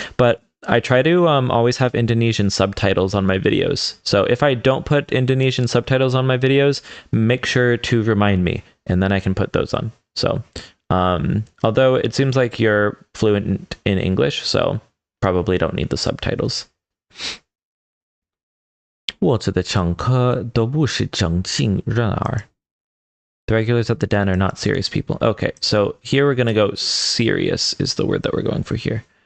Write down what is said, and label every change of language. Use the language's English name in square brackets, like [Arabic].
[English] But I try to always have Indonesian subtitles on my videos. So if I don't put Indonesian subtitles on my videos, make sure to remind me, and then I can put those on. So although it seems like you're fluent in English, so probably don't need the subtitles. [Chinese] 我这的常客都不是正经人儿. [English] The regulars at the den are not serious people. Okay, so here we're going to go serious is the word that we're going for here.